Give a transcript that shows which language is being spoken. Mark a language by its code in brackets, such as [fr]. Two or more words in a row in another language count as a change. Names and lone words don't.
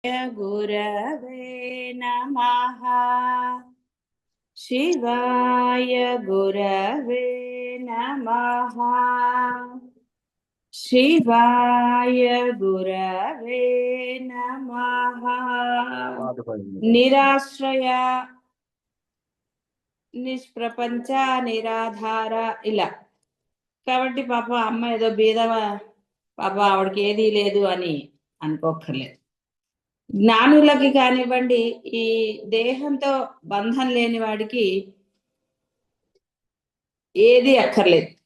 [sa] गुरवे नमः। शिवाय गुरवे नमः। शिवाय गुरवे नमः। निराश्रय నిష్ప్రపంచ నిరాధార ఇలా. [te] కాబట్టి పాప అమ్మ ఏదో బీదవా పాప ఆవిడకి ఏదీ లేదు అని అనుకోక్కర్లేదు. జ్ఞానులకి కానివ్వండి, ఈ దేహంతో బంధం లేని వాడికి ఏది అక్కర్లేదు.